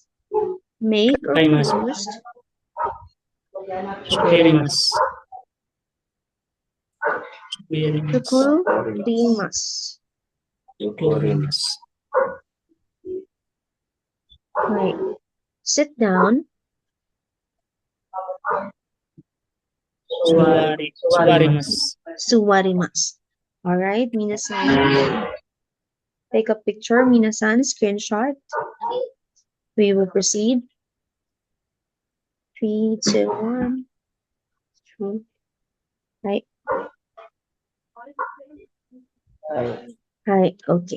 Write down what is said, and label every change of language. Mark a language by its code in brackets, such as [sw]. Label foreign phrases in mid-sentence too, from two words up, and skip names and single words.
[en] Make or post, Tsukurimasu. Right. Sit down. Suwarimasu. Alright, minasan. Take a picture, minasan, screenshot. We will proceed. 3, 2, 1. Right. Right, okay.